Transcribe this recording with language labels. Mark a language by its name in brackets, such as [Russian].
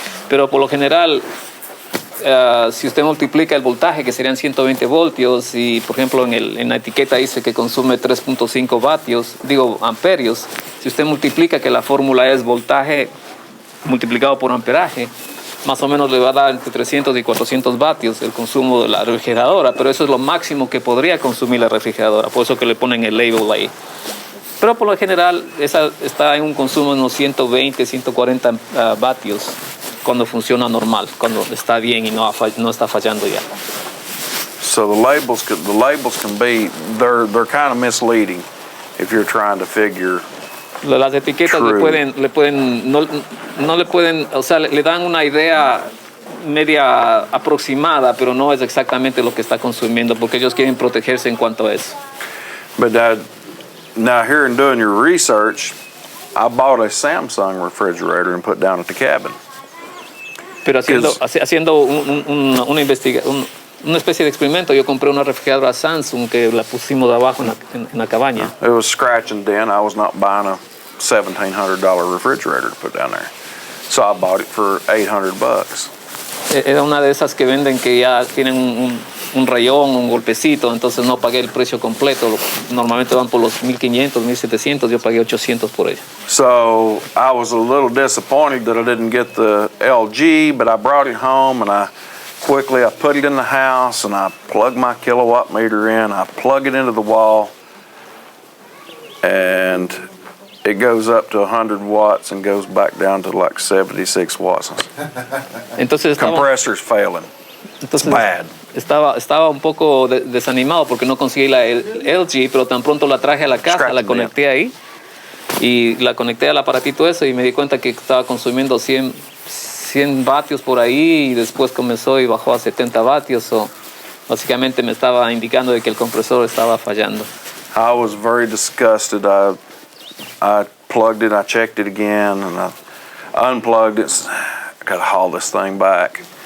[Spanish] Pero por lo general, si usted multiplica el voltaje, que serían 120 voltios, y por ejemplo en la etiqueta dice que consume 3.5 amperios, si usted multiplica que la fórmula es voltaje multiplicado por amperaje, más o menos le va a dar entre 300 y 400 vatios el consumo de la refrigeradora, pero eso es lo máximo que podría consumir la refrigeradora, por eso que le ponen el label ahí. Pero por lo general esa está en un consumo de unos 120, 140 vatios cuando funciona normal, cuando está bien y no está fallando ya. [English] So the labels can be they're kind of misleading if you're trying to figure. [Spanish] Las etiquetas le dan una idea media aproximada, pero no es exactamente lo que está consumiendo, porque ellos quieren protegerse en cuanto a eso. [English] But now here in doing your research, I bought a Samsung refrigerator and put down at the cabin. [Spanish] Pero haciendo una especie de experimento, yo compré una refrigeradora Samsung que la pusimos abajo en la cabaña. [English] It was scratch and dent. I was not buying a $1,700 refrigerator to put down there. So I bought it for $800. [Spanish] Era una de esas que venden que ya tienen un rayón, un golpecito, entonces no pagué el precio completo. Normalmente van por los 1,500, 1,700, yo pagué 800 por ella. [English] So I was a little disappointed that I didn't get the LG, but I brought it home and I put it in the house and I plugged my kilowatt meter in. I plug it into the wall and it goes up to 100 watts and goes back down to like 76 watts. [Spanish] Entonces [English] Compressor's failing. It's bad. [Spanish] Estaba un poco desanimado porque no conseguí la LG, pero tan pronto la traje a la casa, la conecté ahí y la conecté al aparatito eso y me di cuenta que estaba consumiendo 100 vatios por ahí y después comenzó y bajó a 70 vatios. Básicamente me estaba indicando de que el compresor estaba fallando. [English] I was very disgusted. I plugged it, I checked it again, and I unplugged it. I got to haul this thing back.